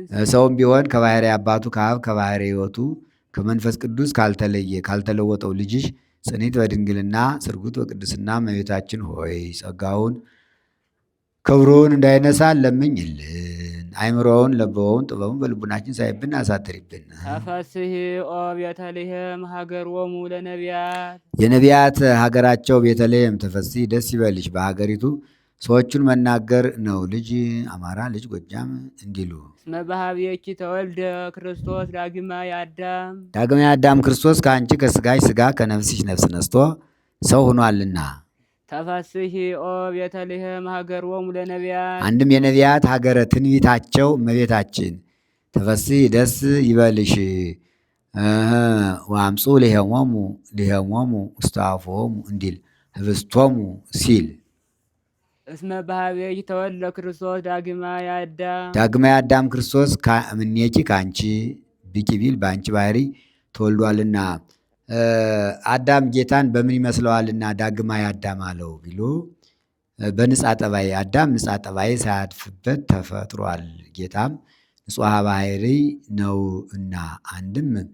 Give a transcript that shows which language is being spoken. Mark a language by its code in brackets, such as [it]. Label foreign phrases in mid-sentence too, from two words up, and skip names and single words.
[am] ሰውም ቢሆን ከባህሪ አባቱ ከአብ ከባህሪ ሕይወቱ ከመንፈስ ቅዱስ ካልተለየ ካልተለወጠው ልጅሽ ጽኒት በድንግልና ስርጉት በቅድስና እመቤታችን ሆይ ጸጋውን ክብሩን እንዳይነሳ ለምኝልን። አይምሮውን ለበውን ጥበቡን በልቡናችን ሳይብን አሳድሪብን። [gez] ተፈስሒ ኦ ቤተልሔም ሀገሮሙ ለነቢያት [am] የነቢያት ሀገራቸው ቤተልሔም ተፈስሒ ደስ ይበልሽ በሀገሪቱ ሰዎቹን መናገር ነው። ልጅ አማራ ልጅ ጎጃም እንዲሉ [gez] እስመ በኀቤኪ ተወልደ ክርስቶስ ዳግማይ አዳም [am] ዳግማይ አዳም ክርስቶስ ከአንቺ ከስጋሽ ስጋ ከነፍስሽ ነፍስ ነስቶ ሰው ሆኗልና። [gez] ተፈስሒ ኦ ቤተልሔም ሀገሮሙ ለነቢያት [am] አንድም የነቢያት ሀገረ ትንቢታቸው እመቤታችን ተፈስሒ ደስ ይበልሽ [gez] ወአምፁ ሊሄሞሙ ውስተ አፍዎሙ [am] እንዲል ህብስቶሙ ሲል [gez] እስመ በኀቤኪ ተወልደ ክርስቶስ ዳግማይ አዳም [am] ዳግማይ አዳም ክርስቶስ እምኔኪ ከአንቺ ብቂ ቢል በአንቺ ባህሪ ተወልዷልና። አዳም ጌታን በምን ይመስለዋልና ዳግማይ አዳም አለው ቢሉ በንጻ ጠባይ አዳም ንጻ ጠባይ ሳያድፍበት ተፈጥሯል። ጌታም ንጹሐ ባህሪ ነው እና አንድም